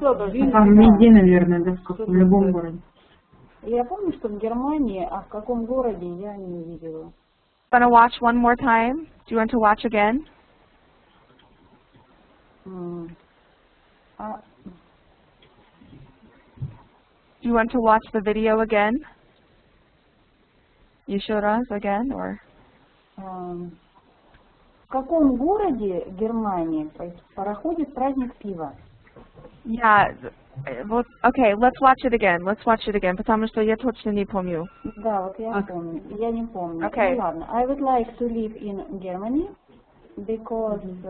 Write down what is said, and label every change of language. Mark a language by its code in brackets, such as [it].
[ru] Там везде, наверное, да, в любом городе. Я помню, что в Германии, а в каком городе я не видела. [en] Want to watch one more time? Do you want to watch again? Do you want to watch the video again? [ru] Еще раз [en] again, or? [ru] В каком городе Германии проходит праздник пива? [en] Yeah. Well, okay, let's watch it again. Let's watch it again, [ru] потому что я точно не помню. Да, вот я помню. Я не помню. [en] Okay. [ru] Ну ладно. [en] I would like to live in Germany because